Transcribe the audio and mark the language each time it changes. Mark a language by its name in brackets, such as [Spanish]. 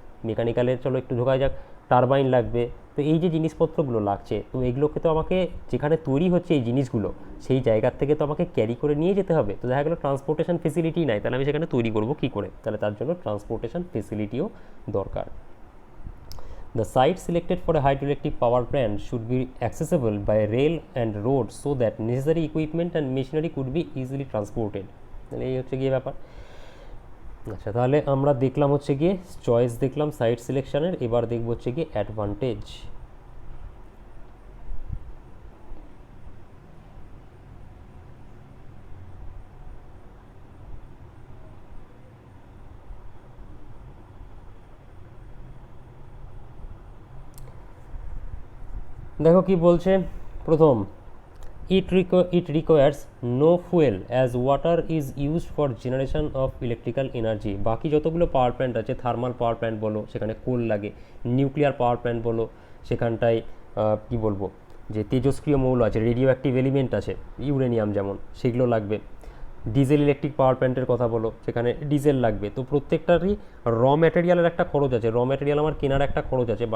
[Bangla] মেকানিক্যালের চলো একটু ঢোকা যাক, টারবাইন লাগবে। তো এই যে জিনিসপত্রগুলো লাগছে, তো এগুলোকে তো আমাকে যেখানে তৈরি হচ্ছে এই জিনিসগুলো সেই জায়গার থেকে তো আমাকে ক্যারি করে নিয়ে যেতে হবে। তো দেখা গেলো ট্রান্সপোর্টেশন ফেসিলিটি নাই, তাহলে আমি সেখানে তৈরি করবো কী করে? তাহলে তার জন্য ট্রান্সপোর্টেশন ফেসিলিটিও দরকার। [English] The site selected for a hydroelectric power plant should be accessible by rail and road so that necessary equipment and machinery could be easily transported. [Bangla] তাহলে এই হচ্ছে গিয়ে ব্যাপার। আচ্ছা, তাহলে আমরা দেখলাম হচ্ছে গিয়ে চয়েস, দেখলাম সাইট সিলেকশনের, এবার দেখব হচ্ছে গিয়ে অ্যাডভান্টেজ। দেখো কি বলছে প্রথম, [English] it requires no fuel as water is used for generation of electrical energy। [Bangla] বাকি যতগুলো পাওয়ার প্ল্যান্ট আছে, থার্মাল পাওয়ার প্ল্যান্ট বলো সেখানে কোল লাগে, নিউক্লিয়ার পাওয়ার প্ল্যান্ট বলো সেখানটায় কি বলবো যে তেজস্ক্রিয় মৌল আছে, রেডিও অ্যাক্টিভ এলিমেন্ট আছে, ইউরেনিয়াম যেমন, সেগুলো লাগবে। ডিজেল ইলেকট্রিক পাওয়ার প্ল্যান্টের কথা বলো সেখানে ডিজেল লাগবে। তো প্রত্যেকটারই র ম্যাটেরিয়ালের একটা খরচ আছে, র ম্যাটেরিয়াল আমার কেনার একটা খরচ আছে।